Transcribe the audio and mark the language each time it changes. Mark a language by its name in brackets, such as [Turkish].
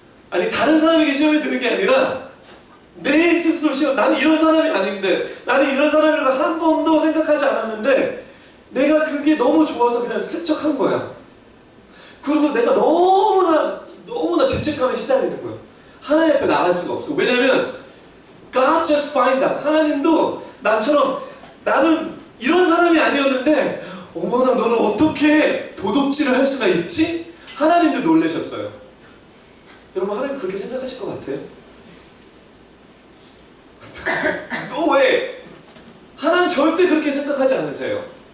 [Korean] 아니, 다른 사람에게 시험에 드는 게 아니라 내 스스로 시험. 나는 이런 사람이 아닌데, 나는 이런 사람이라고 한 번도 생각하지 않았는데 내가 그게 너무 좋아서 그냥 슬쩍 한 거야. 그리고 내가 너무나 죄책감에 시달리는 거야. 하나님 앞에 나갈 수가 없어. 왜냐면 [English] God just find out. [Korean] 하나님도 나처럼 나는 이런 사람이 아니었는데 어머나 너는 어떻게 도둑질을 할 수가 있지? 하나님도 놀라셨어요. 여러분, 하나님 그렇게 생각하실 것 같아요? 너 왜? 하나님 절대 그렇게 생각하지 않으세요.